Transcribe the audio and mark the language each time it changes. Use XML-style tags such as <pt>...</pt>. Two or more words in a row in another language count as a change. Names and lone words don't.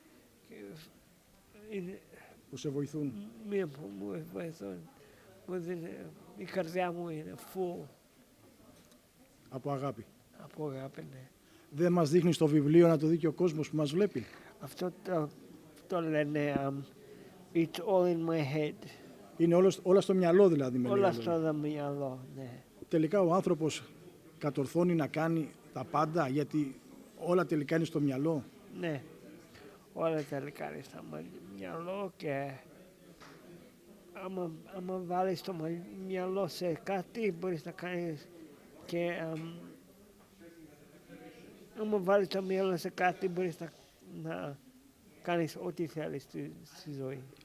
<el>που σε βοηθούν. Μου βοηθούν. Η καρδιά μου είναι full. Από αγάπη. Από αγάπη, ναι. Δεν μας δείχνεις το βιβλίο να το δει και ο κόσμος που μας βλέπει? Αυτό το λένε</el> <en>it's all in my head.</en> <el>Είναι όλα στο μυαλό δηλαδή? Όλα στο μυαλό, ναι. Τελικά ο άνθρωπος κατορθώνει να κάνει τα πάντα γιατί όλα τελικά είναι στο μυαλό? Ναι, όλα τελικά είναι στο μυαλό και άμα βάλεις το μυαλό σε κάτι μπορείς να κάνεις και άμα βάλεις το μυαλό σε κάτι μπορείς να κάνεις ό,τι θέλεις στη ζωή.</el>